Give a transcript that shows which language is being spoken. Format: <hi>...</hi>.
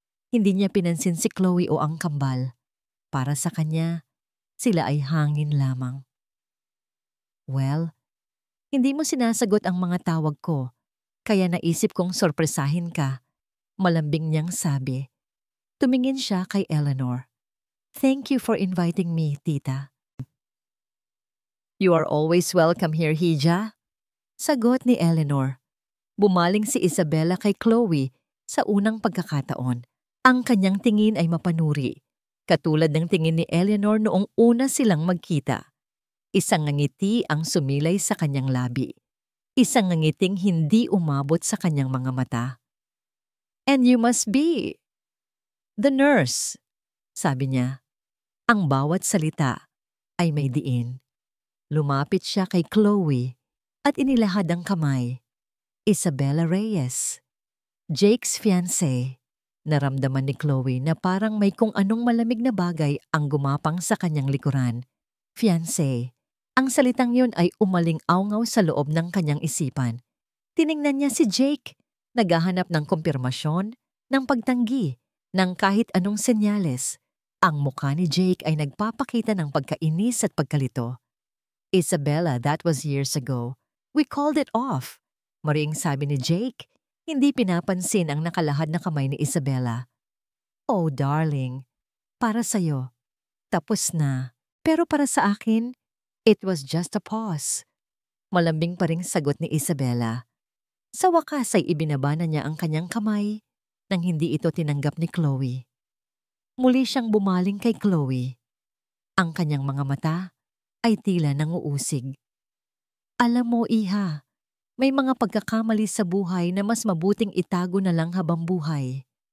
<tl>Hindi niya pinansin si Chloe o ang kambal. Para sa kanya, sila ay hangin lamang. "Well, hindi mo sinasagot ang mga tawag ko, kaya naisip kong sorpresahin ka," malambing niyang sabi. Tumingin siya kay Eleanor.</tl> <en>"Thank you for inviting me, tita." "You are always welcome here, Hija,"</en> <tl>sagot ni Eleanor. Bumaling si Isabella kay Chloe sa unang pagkakataon. Ang kanyang tingin ay mapanuri, katulad ng tingin ni Eleanor noong una silang magkita. Isang ngiti ang sumilay sa kanyang labi. Isang ngiting hindi umabot sa kanyang mga mata.</tl> <en>"And you must be the nurse,"</en> <tl>sabi niya. Ang bawat salita ay may diin. Lumapit siya kay Chloe at inilahad ang kamay.</tl> <en>"Isabella Reyes, Jake's fiancé."</en> <tl>Naramdaman ni Chloe na parang may kung anong malamig na bagay ang gumapang sa kanyang likuran. Fiancé. Ang salitang yun ay umaling-awngaw sa loob ng kanyang isipan. Tiningnan niya si Jake, naghahanap ng kumpirmasyon, ng pagtanggi, ng kahit anong senyales. Ang mukha ni Jake ay nagpapakita ng pagkainis at pagkalito.</tl> <en>"Isabella, that was years ago. We called it off."</en> <tl>Mariing sabi ni Jake, hindi pinapansin ang nakalahad na kamay ni Isabella.</tl> <en>"Oh, darling,</en> <tl>para sa'yo. Tapos na. Pero para sa akin,</tl> <en>it was just a pause."</en> <tl>Malambing pa ring sagot ni Isabella. Sa wakas ay ibinaba na niya ang kanyang kamay nang hindi ito tinanggap ni Chloe. Muli siyang bumaling kay Chloe. Ang kanyang mga mata ay tila nanguusig. "Alam mo, iha, may mga pagkakamali sa buhay na mas mabuting itago na lang habang buhay.</tl>